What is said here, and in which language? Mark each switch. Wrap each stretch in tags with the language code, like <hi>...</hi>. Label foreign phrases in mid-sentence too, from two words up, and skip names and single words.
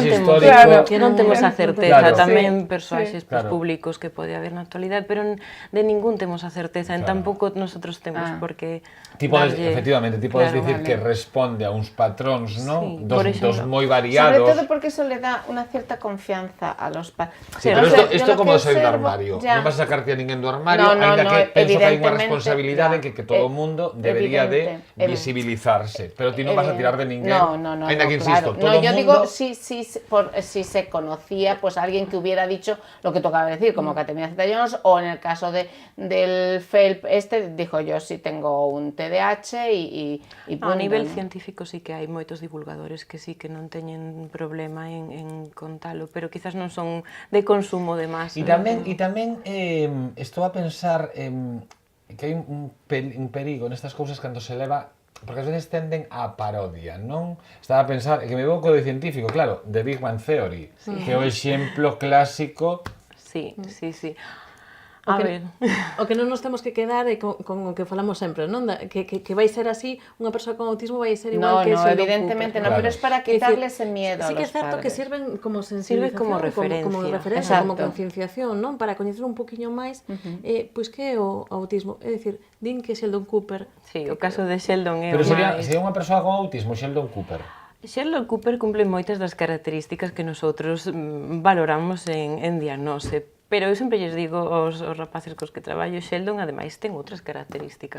<gl>non temos, históricos... Claro. que non temos a certeza, Claro. tamén Sí, persoaxes pues, Claro. públicos que pode haber na actualidade, pero de ningún temos a certeza, en Claro. tampouco nosotros temos por que Efectivamente, ti podes Claro, dicir vale. que responde a uns patróns, non? Sí, Dos por exemplo. moi Sobre variados.</gl> <es>todo porque eso le da una cierta confianza a los padres. Sí,</es> <gl>pero esto como sair do armario. Non vas a sacarte a ninguén do armario, aínda que penso que hai unha responsabilidade en que todo o mundo debería de visibilizarse. Pero ti non vas a tirar de ninguén.</gl> <es>No,</es> <gl>Aínda que claro. insisto, todo o</gl> <es>yo</es> <gl>mundo...</gl> <es>digo si se conocía pues alguien que hubiera dicho lo que tocaba decir, como Catherine Zeta-Jones, o en el caso del Phelps dijo yo sí tengo un TDAH y punto,</es> <gl>A nivel</gl> <es>¿no?</es> <gl>científico sí que hai moitos divulgadores que sí que non teñen problema en contalo, pero quizás non son de consumo de masa. E tamén estou a pensar que hai un perigo nestas cousas cando se leva, porque ás veces tenden á parodia, non? Estaba a pensar, que me vou co de científico, claro, The Big Bang Theory, que é o exemplo clásico. Sí. O A que, ver, o que non nos temos que quedar é con o que falamos sempre, non? Que vai ser así, unha persoa con autismo vai ser igual que Sheldon evidentemente Cooper.</gl> <es>no, pero es para quitarle ese miedo Sí a que los</es> <gl>é certo que</gl> <es>padres.</es> <gl>sirven como sensibilización, como referencia. como Exacto. concienciación, non? Para coñecer un poquinho máis pois que é o autismo. É dicir, din que Sheldon Cooper... sí, o caso de Sheldon é Pero o sería máis... unha persoa con autismo, Sheldon Cooper. Sheldon Cooper cumple moitas das características que nosotros valoramos en diagnose, pero eu sempre lles digo aos rapaces cos que traballo, Sheldon ademais ten outras características.</gl>